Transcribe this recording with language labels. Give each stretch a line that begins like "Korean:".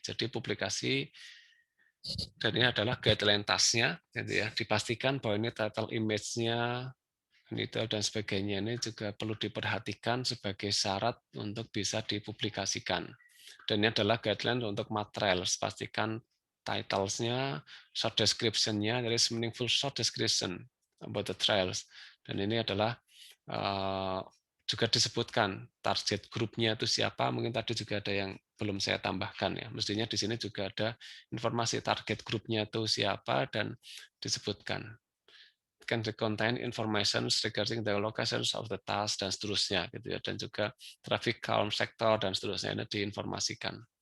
Indonesian: Jadi publikasi dan ini adalah guideline task-nya gitu ya. Dipastikan bahwa ini title image-nya dan sebagainya ini juga perlu diperhatikan sebagai syarat untuk bisa dipublikasikan. Dan ini adalah guideline untuk materials. Pastikan titles-nya, short description-nya,
English: there is meaningful short description about the trials.
Indonesian: Dan ini adalah juga disebutkan target grupnya itu siapa. Mungkin tadi juga ada yang belum saya tambahkan ya. Mestinya di sini juga ada informasi target grupnya itu siapa dan disebutkan
English: can contain information regarding the locations of the task
Indonesian: dan seterusnya gitu ya, dan juga traffic calm sector dan seterusnya ini diinformasikan.